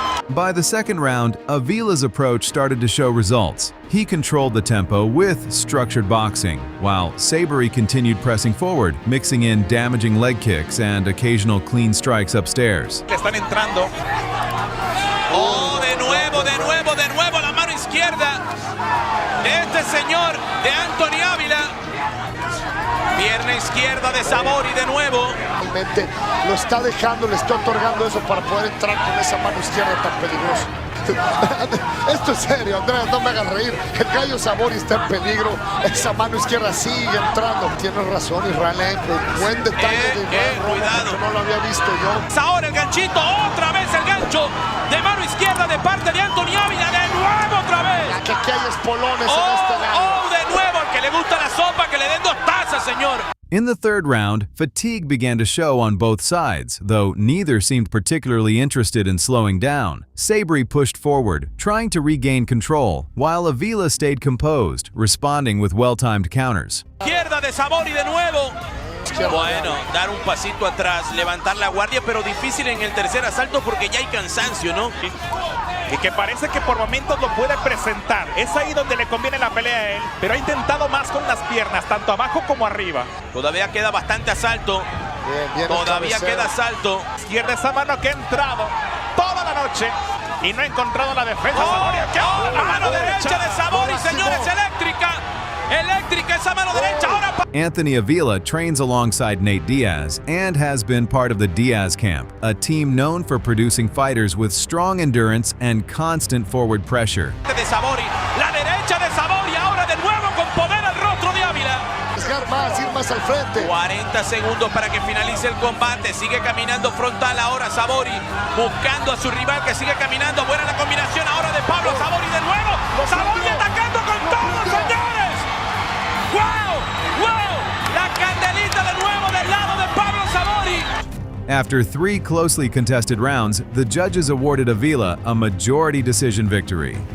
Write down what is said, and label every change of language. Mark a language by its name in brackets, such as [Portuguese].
[English] By the second round, Avila's approach started to show results. He controlled the tempo with structured boxing, while Sabry continued pressing forward, mixing in damaging leg kicks and occasional clean strikes upstairs. [Spanish] Le están entrando. Oh, de nuevo la mano izquierda de este señor, de Anthony Avila. Pierna izquierda de Sabry de nuevo. Realmente lo está dejando, le está otorgando eso para poder entrar con esa mano izquierda tan peligrosa. Esto es serio, Andrés, no me hagas reír. El gallo Sabry está en peligro. Esa mano izquierda sigue entrando. Tienes razón, Israel. Buen detalle de Israel, cuidado. porque no lo había visto yo. Ahora el ganchito, otra vez el gancho de mano izquierda de parte de Anthony Avila. De nuevo otra vez. Aquí hay espolones en este gallo. De nuevo, al que le gusta la sopa, que le den 2 tazas, señor. [English] In the third round, fatigue began to show on both sides, though neither seemed particularly interested in slowing down. Sabry pushed forward, trying to regain control, while Avila stayed composed, responding with well-timed counters. [Spanish] Izquierda de Sabry de nuevo. Bueno, dar un pasito atrás, levantar la guardia, pero difícil en el tercer asalto porque ya hay cansancio, ¿no? Y que parece que por momentos lo puede presentar. Es ahí donde le conviene la pelea a él, pero ha intentado más con las piernas, tanto abajo como arriba. Todavía queda bastante asalto. Bien, Todavía queda asalto. Izquierda esa mano que ha entrado toda la noche y no ha encontrado la defensa. La mano derecha de Sabry, señores, eléctrica. Eléctrica esa mano derecha. Ahora [English] Anthony Avila trains alongside Nate Diaz and has been part of the Diaz camp, a team known for producing fighters with strong endurance and constant forward pressure. [Spanish] de Sabry, la derecha de Sabry, ahora de nuevo con poder al rostro de Avila. Ir más al frente. 40 segundos para que finalice el combate. Sigue caminando frontal ahora Sabry, buscando a su rival que sigue caminando. Buena la combinación ahora de Pablo Sabry de nuevo. Sabry atacando con todo, señores. ¡Wow! ¡Wow! La candelita de nuevo del lado de Pablo Sabry. [English] After 3 closely contested rounds, the judges awarded Avila a majority decision victory.